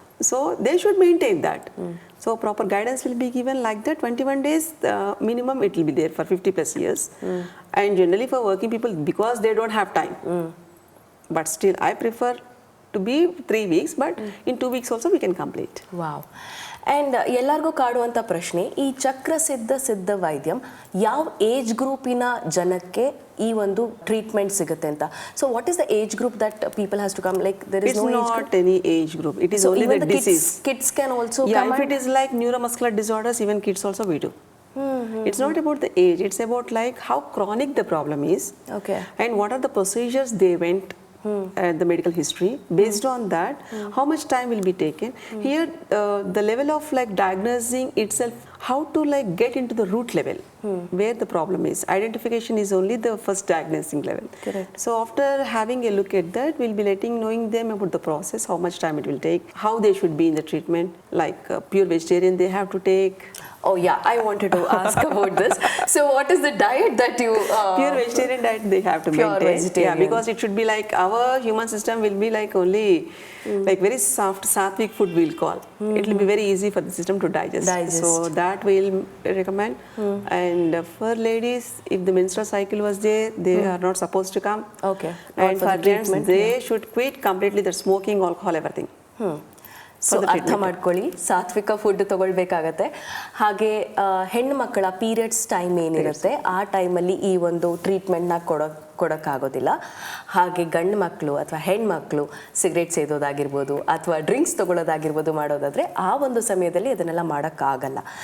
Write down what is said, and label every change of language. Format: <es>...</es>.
<en>So they should maintain that. So proper guidance will be given like that. 21 days minimum it will be there for 50 plus years. And generally for working people, because they don't have time. But still, I prefer to be 3 weeks, but in 2 weeks also we can complete.</en> <kn>Wow and ಎಲ್ಲರಿಗೂ ಕಾಡುವಂಥ ಪ್ರಶ್ನೆ, ಈ ಚಕ್ರ ಸಿದ್ಧ ವೈದ್ಯಂ ಯಾವ age ಗ್ರೂಪಿನ ಜನಕ್ಕೆ ಈ ಒಂದು treatment ಸಿಗುತ್ತೆ ಅಂತ?</kn> <en>So what is the age group that people has to come? Like there is It's no not any age group. It is only the disease. Kids can also Yeah, come. if it is like neuromuscular disorders, even kids also we do. It's not about the age. It's about like how chronic the problem is. Okay. And what are the procedures they went the medical history. Based on that, how much time will be taken. Here, the level of like diagnosing itself, how to like get into the root level where the problem is. Identification is only the first diagnosing level. Correct. So after having a look at that, we'll be knowing them about the process, how much time it will take, how they should be in the treatment, like pure vegetarian they have to take. Oh yeah, I wanted to ask about this. So what is the diet that you... Pure vegetarian diet they have to Pure maintain. vegetarian. Yeah, because it should be like our human system will be like only like very soft sattvic food we'll call. It will be very easy for the system to digest. So that we'll recommend. And for ladies, if the menstrual cycle was there, they are not supposed to come. Okay. And for gents, they should quit completely the smoking, alcohol, everything.</en> <kn>So ಅರ್ಥ ಮಾಡ್ಕೊಳ್ಳಿ, ಸಾತ್ವಿಕ food ತಗೊಳ್ಬೇಕಾಗತ್ತೆ. ಹಾಗೆ ಹೆಣ್ಣು ಮಕ್ಕಳ periods time ಏನಿರುತ್ತೆ ಆ ಟೈಮಲ್ಲಿ ಈ ಒಂದು ಟ್ರೀಟ್ಮೆಂಟ್ನ ಕೊಡೋಕ್ಕಾಗೋದಿಲ್ಲ. ಹಾಗೆ ಗಂಡು ಮಕ್ಕಳು ಅಥವಾ ಹೆಣ್ಮಕ್ಳು ಸಿಗರೇಟ್ ಸೇದೋದಾಗಿರ್ಬೋದು ಅಥವಾ ಡ್ರಿಂಕ್ಸ್ ತಗೊಳ್ಳೋದಾಗಿರ್ಬೋದು ಮಾಡೋದಾದರೆ ಆ ಒಂದು ಸಮಯದಲ್ಲಿ ಅದನ್ನೆಲ್ಲ ಮಾಡೋಕ್ಕಾಗಲ್ಲ.</kn>